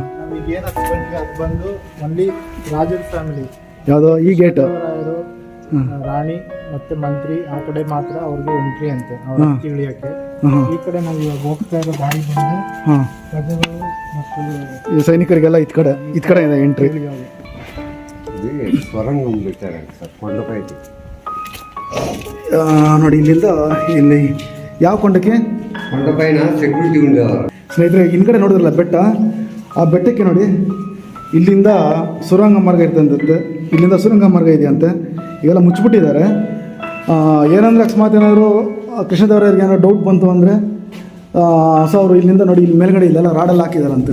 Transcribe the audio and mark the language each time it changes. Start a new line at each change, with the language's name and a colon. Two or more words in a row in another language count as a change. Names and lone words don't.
Kannada: ನಮಗೆ ಏನು ಬಂದಿದೆ ಅದು ಬಂದು ಒನ್ಲಿ ರಾಜರ ಫ್ಯಾಮಿಲಿ, ಯಾವುದೋ ಈ ಗೇಟು, ರಾಯರು, ರಾಣಿ ಮತ್ತೆ ಮಂತ್ರಿ ಆ ಕಡೆ ಮಾತ್ರ ಅವ್ರಿಗೆ ಎಂಟ್ರಿ ಅಂತೆ, ಅವ್ರ ಇಳಿಯಕ್ಕೆ. ಈ ಕಡೆ ನಾವು ಇವಾಗ ಹೋಗ್ತಾ ಇರೋ ದಾರಿ ಬಂದು ಹಾಂ, ಪ್ರಜೆಗಳು ಮತ್ತು ಈ ಸೈನಿಕರಿಗೆಲ್ಲ ಇದ್ ಕಡೆ ಇದೆ ಎಂಟ್ರಿ.
Telugu: ఇది స్వరంగం పెట్టారండి సార్, కొండపైకి.
Kannada: ನೋಡಿ, ಇಲ್ಲಿಂದ ಇಲ್ಲಿ ಯಾವ ಕೊಂಡಕ್ಕೆ
Telugu: కొండపైన సెక్యూరిటీ ఉండేవారు.
Kannada: ಸ್ನೇಹಿತರೆ, ಹಿಂದ್ಗಡೆ ನೋಡಿದ್ರಲ್ಲ ಬೆಟ್ಟ, ಆ ಬೆಟ್ಟಕ್ಕೆ ನೋಡಿ ಇಲ್ಲಿಂದ ಸುರಂಗ ಮಾರ್ಗ ಇರ್ತಂತೆ. ಇಲ್ಲಿಂದ ಸುರಂಗ ಮಾರ್ಗ ಇದೆಯಂತೆ. ಈಗೆಲ್ಲ ಮುಚ್ಚಿಬಿಟ್ಟಿದ್ದಾರೆ. ಏನಂದರೆ ಅಕಸ್ಮಾತ್ ಏನಾದರೂ ಕೃಷ್ಣದೇವರಾಯರಿಗೆ ಏನಾದ್ರು ಡೌಟ್ ಬಂತು ಅಂದರೆ ಸೊ ಅವರು ಇಲ್ಲಿಂದ ನೋಡಿ, ಇಲ್ಲಿ ಮೇಲ್ಗಡೆ ಇಲ್ಲೆಲ್ಲ ರಾಡೆಲ್ಲ ಹಾಕಿದಾರಂತೆ.